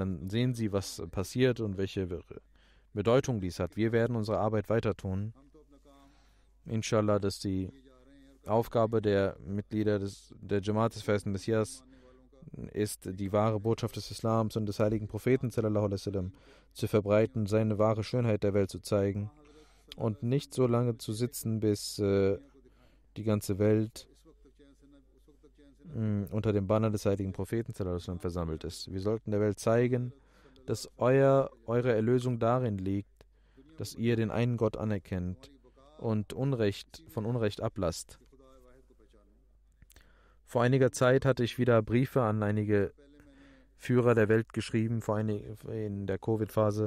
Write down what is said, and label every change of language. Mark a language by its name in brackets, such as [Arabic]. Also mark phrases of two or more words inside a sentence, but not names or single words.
[German] Dann sehen Sie, was passiert und welche Bedeutung dies hat. Wir werden unsere Arbeit weiter tun. Inshallah, dass die Aufgabe der Mitglieder der Jamaat des Festen Messias ist, die wahre Botschaft des Islams und des heiligen Propheten [Arabic] صلى الله عليه وسلم [German] zu verbreiten, seine wahre Schönheit der Welt zu zeigen und nicht so lange zu sitzen, bis die ganze Welt unter dem Banner des heiligen Propheten [Arabic] صلى الله عليه وسلم [German] versammelt ist. Wir sollten der Welt zeigen, dass eure Erlösung darin liegt, dass ihr den einen Gott anerkennt und von Unrecht ablasst. Vor einiger Zeit hatte ich wieder Briefe an einige Führer der Welt geschrieben, in der Covid-Phase.